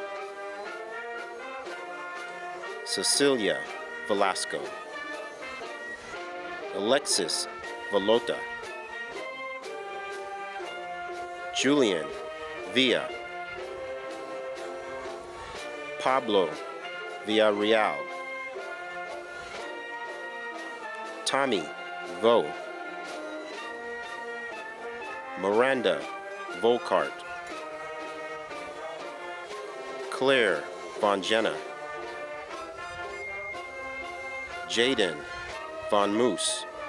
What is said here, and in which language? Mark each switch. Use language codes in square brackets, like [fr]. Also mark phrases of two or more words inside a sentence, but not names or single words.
[en] Cecilia Velasco. Alexis Velota. Julian Villa. Pablo Villarreal. Tommy Vo. Miranda Volkart. Claire Von Jenna. Jaden Von Moose.